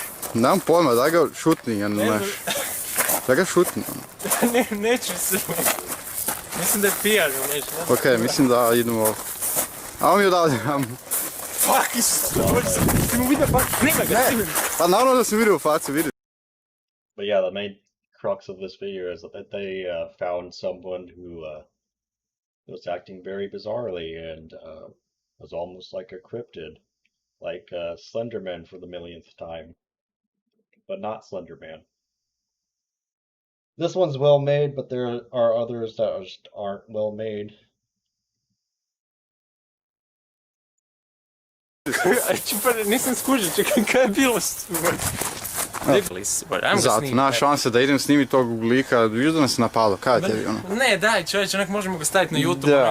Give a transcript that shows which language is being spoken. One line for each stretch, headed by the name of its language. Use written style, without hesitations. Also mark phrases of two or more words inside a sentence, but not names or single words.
Croatian: Nemam pojma, daj ga šutni, ja ne znaš. Daj ga šutni. Neću se. Mislim da je pijan ili nešto. Okej, mislim da idemo... Ajmo mi odavde, Fuck, ti mu vidio facu, snima ga, snima. Pa naravno da sam vidio facu, vidio.
English: But yeah, the main crux of this video is that they found someone who was acting very bizarrely and was almost like a cryptid, like Slenderman for the millionth time, but not Slenderman. This one's well made, but there are others that just aren't well made.
Croatian: Nisam skužio, čekaj, kaj je bilo? Debili su, ajmo ga Zato, snimiti. naš šanse da idem snimiti tog lika, vidiš da nas je napalo, kaj tebi ono? Ne, daj čovječe, onak možemo ga staviti na YouTube, Da,